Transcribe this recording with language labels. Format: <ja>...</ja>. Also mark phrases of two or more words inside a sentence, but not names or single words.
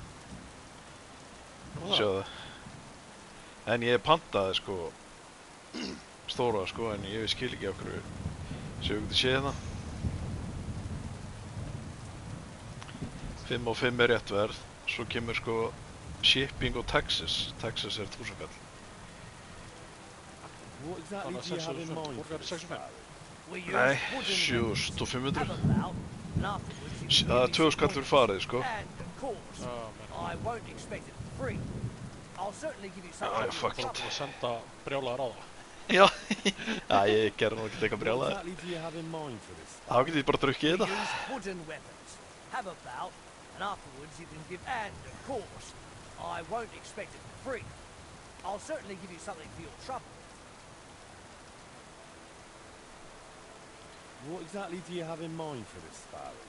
<is>Sjáðu. En ég pantaði sko stóra sko, en ég skil ekki okkur séu ekki að sé það. 5 og 5 er rétt verð. Svo kemur sko shipping og taxes. Taxes er 1000 kall.</is> <en>What exactly do you have in mind for this sparring? We use</en> <is>Nei,</is> <en>wooden</en> <is>7500.</is> <en>have a bout, and afterwards you can</en> <is>Það</is> <en>give</en> <is>er</is> <en>me</en> <is>2000</is> <en>some</en> <is>kall fyrir</is> <en>pointers.</en> <is>farið sko.</is> <en>And of course, I won't expect it for free. I'll certainly give you something Ah, for fuck your it. trouble.</en> <is>Að senda brjálaðar á það. Já, ég gerði nú ekki eitthvað</is> <en>What</en> <is>brjálaði.</is> <en>exactly do you have in mind for this</en> <is>Þá</is> <en>sparring?</en> <is>get ég bara drukkið</is> <en>We</en> <is>þetta.</is> <en>use wooden weapons. Have a bout, and afterwards you can give. And of course, I won't expect it for free. I'll certainly give you something for your trouble. What exactly do you have in mind for this sparring?</en>